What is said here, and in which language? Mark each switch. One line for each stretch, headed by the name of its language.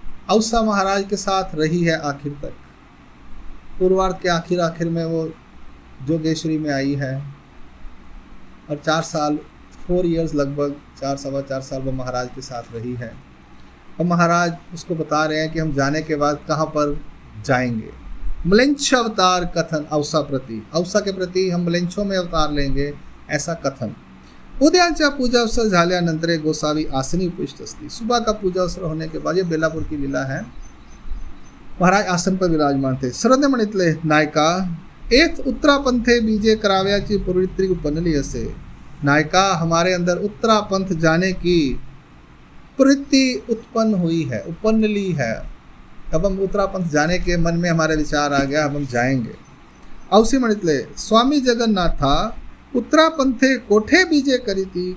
Hindi: अवसा महाराज के साथ रही है आखिर तक, पूर्वार्ध के आखिर में वो जोगेश्वरी में आई है, और 4 साल 4 इयर्स लगभग 4 साल वो महाराज के साथ रही है। अब महाराज उसको बता रहे हैं कि हम जाने के बाद कहाँ पर जाएंगे। म्लेच्छ अवतार कथन अवसा प्रति, अवसा के प्रति हम म्लेच्छों में अवतार लेंगे, ऐसा कथन।
Marathi: उद्याच्या पूजा अवसर झाल्यानंतर गोसावी आसनी उपविष्ट असती।
Hindi: सुबह का पूजा अवसर होने के बाद, ये बेलापुर की लीला है, महाराज आसन पर विराजमान थे।
Marathi: शरण्य म्हणितले नायका एथ उत्तरापंथे बीजे कराव्याची प्रवृत्ति उपनली असे।
Hindi: नायका हमारे अंदर उत्तरापंथ जाने की प्रवृत्ति उत्पन्न हुई है, उपन्न ली है। अब हम उत्तरापंथ जाने के मन में हमारे विचार आ गया, अब हम जाएंगे।
Marathi: अवसी मणितले स्वामी जगन्नाथा उत्तरापंथे कोठे बीजे करी थी।